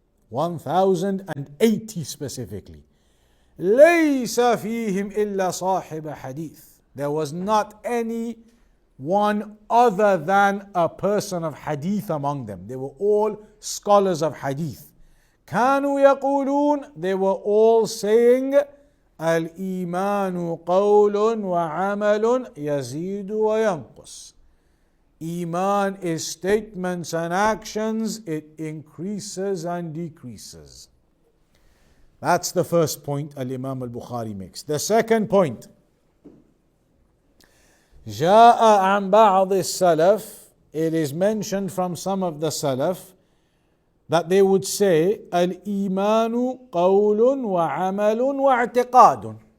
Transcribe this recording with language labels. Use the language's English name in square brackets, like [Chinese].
[English] 1080 specifically. [Arabic] ليس فيهم إلا صاحب حديث. [English] There was not any one other than a person of hadith among them. They were all scholars of hadith. [Arabic] كانوا يقولون, [English] they were all saying, [Arabic] الإيمان قول وعمل يزيد وينقص. [English] Iman is statements and actions, it increases and decreases. That's the first point Al-Imam Al-Bukhari makes. The second point, [Arabic] جاء عن بعض السلف, [English] it is mentioned from some of the Salaf that they would say [Arabic] الإيمان قول وعمل واعتقاد.